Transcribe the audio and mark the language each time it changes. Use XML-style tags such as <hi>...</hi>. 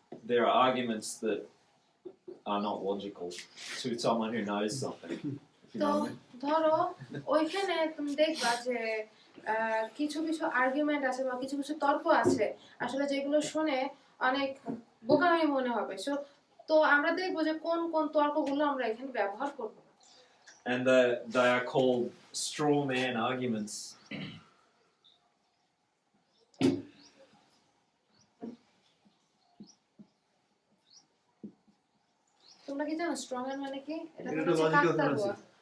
<en>There are arguments that are not logical to someone who knows something. If you</en> <bn>তো</bn> <en>know what I mean.</en> <bn>ধরো ওইখানে তুমি দেখবা যে কিছু কিছু আর্গুমেন্ট আছে বা কিছু কিছু তর্ক আছে আসলে যেগুলো শুনে অনেক বোকামি মনে হবে। তো আমরা দেখবো যে কোন কোন তর্কগুলো আমরা এখানে ব্যবহার করব না।</bn> <en>And they are called straw man arguments.</en> <bn>তোমরা কি জানো স্ট্রং মানে কি? এটা এটা হচ্ছে</bn> <en>logical</en> <bn>কাকতাড়ুয়া।</bn>